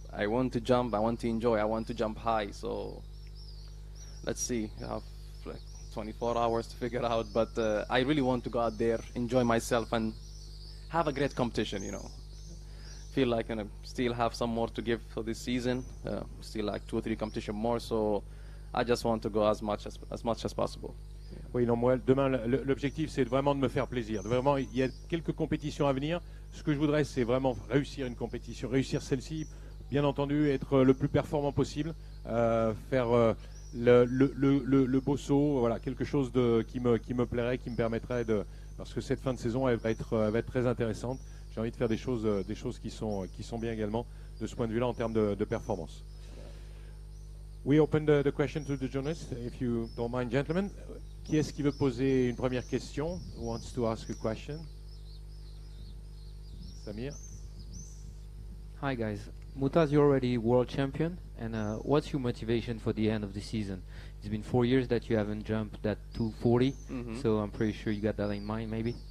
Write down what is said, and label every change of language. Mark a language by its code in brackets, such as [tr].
[en] I want to jump, I want to enjoy, I want to jump high. So let's see, I have like 24 hours to figure out, but I really want to go out there, enjoy myself, and have a great competition, you know. Feel like I still have some more to give for this season, still like 2 or 3 competition more, so I just want to go as much as possible. [fr] Oui, non, moi, demain, l'objectif, c'est vraiment de me faire plaisir. Vraiment, il y a quelques compétitions à venir. Ce que je voudrais, c'est vraiment réussir une compétition, réussir celle-ci, bien entendu, être le plus performant possible, faire le beau saut, voilà, quelque chose qui me plairait, qui me permettrait parce que cette fin de saison, elle va être très intéressante. J'ai envie de faire des choses qui sont bien également de ce point de vue-là en termes de performance. [en] We open the question to the journalists, if you don't mind, gentlemen. [fr] Qui est-ce qui veut poser une première question? [en] Who wants to ask a question? Samir? Hi guys, Mutaz, you're already world champion, and what's your motivation for the end of the season? It's been 4 years that you haven't jumped that 240, so I'm pretty sure you got that in mind, maybe?